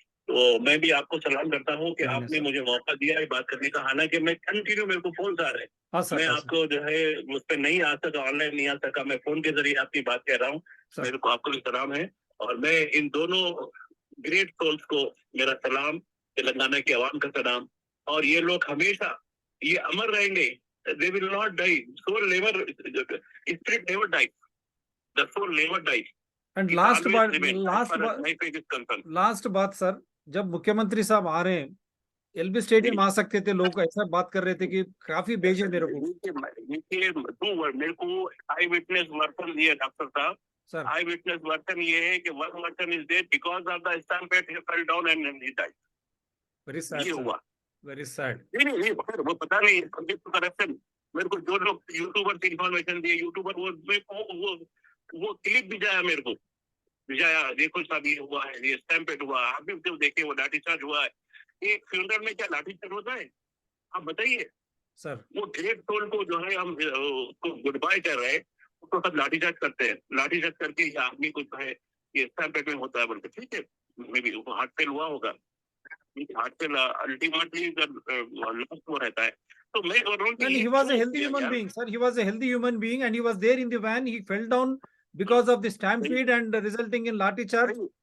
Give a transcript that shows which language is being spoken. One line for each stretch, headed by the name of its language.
Hindi: तो मैं भी आपको सलाम करता हूँ कि आपने मुझे मौका दिया है बात करने का। हालांकि मैं कंटिन्यू, मेरे को फोन आ रहे हैं, मैं आपको जो है उस पर नहीं आ सका, ऑनलाइन नहीं आ सका, मैं फोन के जरिए आपकी बात कह रहा हूँ। मेरे को आपको भी सलाम है और मैं इन दोनों ग्रेट सोल्स को मेरा सलाम, तेलंगाना के अवाम का सलाम। और ये लोग हमेशा ये अमर रहेंगे,
English: they will not die, soul never, spirit never dies, the soul never dies.
Hindi: And last बात सर, जब मुख्यमंत्री साहब आ रहे हैं, एलबी स्टेडियम आ सकते थे, लोग ऐसा बात कर रहे थे कि काफी भेजे मेरे को। मेरे को आई विटनेस वर्सन दिया डॉक्टर साहब सर,
English: I witness version
Hindi: ये है कि
English: One version is there because of the stampede, he fell down and he died. Very sad,
Hindi: ये हुआ,
English: Very sad.
Hindi: नहीं वो पता नहीं करप्शन। मेरे को जो लोग यूट्यूबर से इंफॉर्मेशन दिए, यूट्यूबर वो क्लिप भिजाया, मेरे को भिजाया, देखो साहब ये हुआ है, ये स्टैम्पेड हुआ। आप भी तो देखे वो लाठीचार्ज हुआ है। एक फ्यूनरल में क्या लाठीचार्ज होता है, आप बताइए सर? वो ग्रेट सोल को जो है हम गुड बाय कर रहे हैं, उसको सब लाठीचार्ज करते हैं, लाठीचार्ज करके ये आदमी को जो है ये स्टैम्पेड में होता है बोलते। ठीक है, मे बी वो हार्ट फेल हुआ होगा, हार्ट फेल अल्टीमेटली लास्ट वो रहता है। तो मैं बोल रहा हूँ
English: And he was a healthy human being, sir. He was a healthy human being, and he was there in the van. He fell down because of the stampede and resulting in lathi charge.